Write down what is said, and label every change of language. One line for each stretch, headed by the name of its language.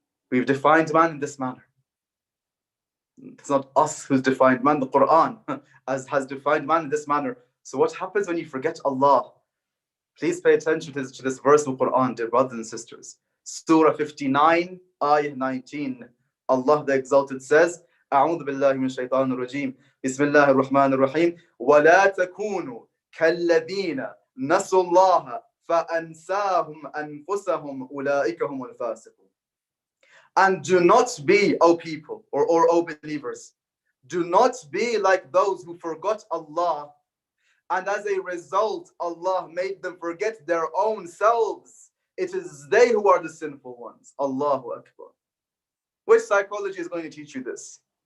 English: We've defined man in this manner. It's not us who's defined man, the Quran has defined man in this manner. So what happens when you forget Allah? Please pay attention to this verse of Quran, dear brothers and sisters. Surah 59, Ayah 19. Allah the Exalted says,
Arabic: أعوذ بالله من الشيطان الرجيم بسم الله الرحمن الرحيم ولا تكونوا كالذين نسوا الله فأنساهم أنفسهم أولئك هم الفاسقون.
English: And do not be, O people, or O believers, do not be like those who forgot Allah, and as a result, Allah made them forget their own selves. It is they who are the sinful ones. Allahu Akbar. Which psychology is going to teach you this?